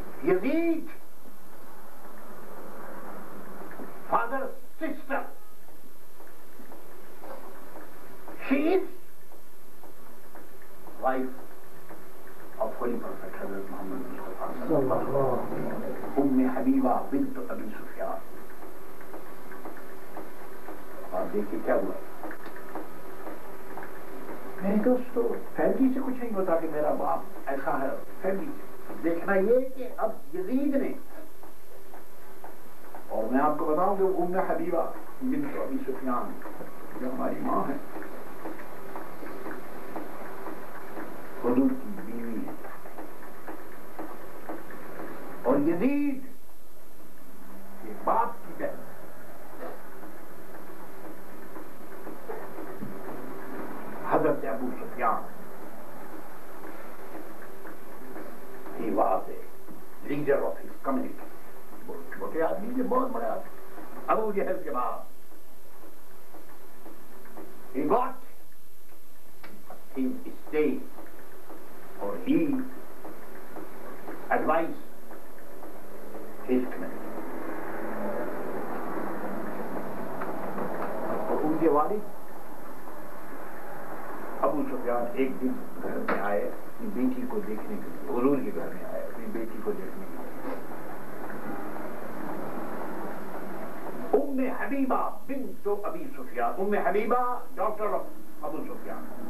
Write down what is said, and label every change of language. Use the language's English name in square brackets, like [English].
[English] یزید father sister, she is wife of Holy Prophet Hazrat Muhammad Mustafa sallallahu alaihi wasallam, حبیبہ بنت ابی سفیان. [Urdu] آپ دیکھیے کیا ہوا میرے دوستو, فیملی سے کچھ نہیں ہوتا کہ میرا باپ ایسا ہے. فیملی دیکھنا یہ کہ اب یزید نے, اور میں آپ کو بتاؤں کہ حبیبہ بنت ابی سفیان جو ہماری ماں ہے, حضور کی بیوی ہے, اور یزید یہ باپ کی بہن. [English] حضرت ابو سفیان he was a leader of his community. [Urdu] چھوٹے آدمی سے بہت بڑے آدمی. ابو جہل کے بعد [English] he got his estate, or he advised his community. [Urdu] اور ان کے والد ابو سفیان ایک دن گھر میں آئے اپنی بیٹی کو دیکھنے کے لیے. حضور کے گھر میں آئے اپنی بیٹی کو دیکھنے کے لیے. حبیبہ بنت ابی سفیان, حبیبہ [English] daughter of [Urdu] ابو سفیان.